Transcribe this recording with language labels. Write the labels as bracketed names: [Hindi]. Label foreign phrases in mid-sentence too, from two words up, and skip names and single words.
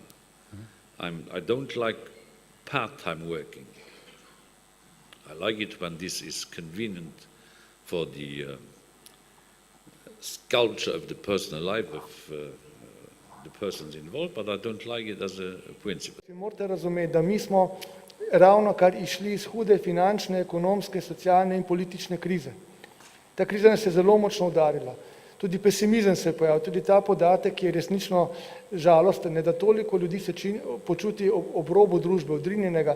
[English] I don't like part-time working. I like it when this is convenient for the sculpture of the personal life of the persons involved, but I don't like it as a principle. [Slovenian] Morate razumeti, da mi smo ravno kar išli iz hude finančne, ekonomske, socialne in politične krize. Ta kriza nas je zelo močno udarila. Tudi pesimizem se je pojavil, tudi ta podatek je resnično žalosten, da toliko ljudi se počuti ob robu družbe, odrinjenega.